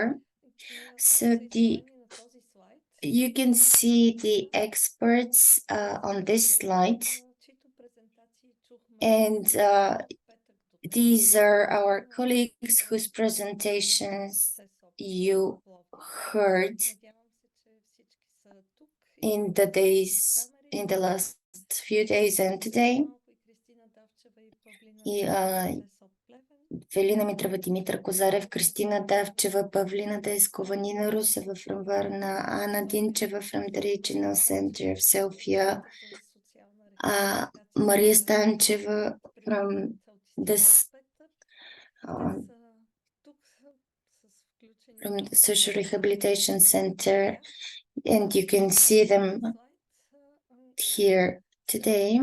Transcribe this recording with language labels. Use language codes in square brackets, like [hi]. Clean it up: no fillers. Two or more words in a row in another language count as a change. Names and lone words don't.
[en] So you can see the experts on this slide, and these are our colleagues whose presentations you heard in the last few days and today. Велина Митрова, Димитър Козарев, Кристина Давчева, Павлина Дескова, Нина Русева from Varna, Anna Dincheva from the Regional Center of Sofia, Maria Stancheva from from the Social Rehabilitation Center, and you can see them here today.